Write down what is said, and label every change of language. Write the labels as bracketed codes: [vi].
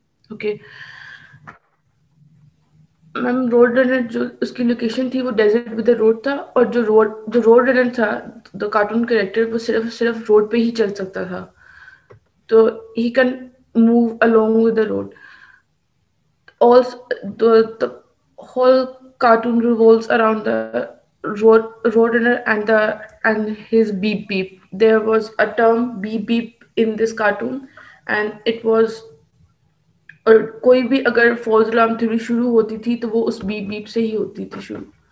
[hi] Okay ma'am road runner जो उसकी location थी वो डेजर्ट विद द रोड था और जो रोड रनर था द कार्टून कैरेक्टर वो सिर्फ रोड पे ही चल सकता था, तो [en] He can move along with the road. Also the whole cartoon revolves around the roadrunner and his beep beep. There was a term beep beep in this cartoon and it was [hi] और कोई भी अगर false alarm theory शुरू होती थी तो वो उस बीप बीप से ही होती थी शुरू।